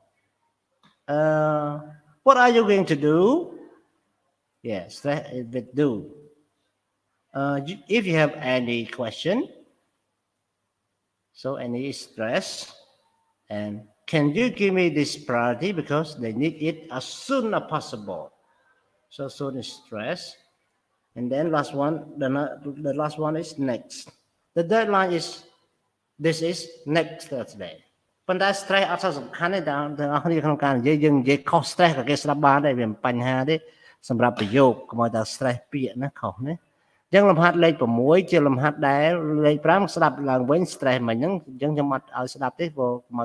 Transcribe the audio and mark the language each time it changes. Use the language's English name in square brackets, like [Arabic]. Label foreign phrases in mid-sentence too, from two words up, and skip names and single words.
[English] what are you going to do yeah stress is with do if you have any question so any stress and can you give me this priority because they need it as soon as possible so soon is stress and then last one the last one is next the deadline is this is next Thursday [Khmer] ប៉ុន្តែ stress អត់សំខាន់ទេទាំងអស់គ្នាក្នុងការនិយាយយើងនិយាយខុស stress ក៏គេស្ដាប់បានដែរវាមិនបញ្ហាទេសម្រាប់ប្រយោគ កុំឲ្យតែ stress ពាក្យណាខុសណាអញ្ចឹងលំហាត់លេខ6ជាលំហាត់ដែលលេខ5ស្ដាប់ឡើងវិញ stress មិញហ្នឹងអញ្ចឹងខ្ញុំអត់ឲ្យស្ដាប់ទេព្រោះមក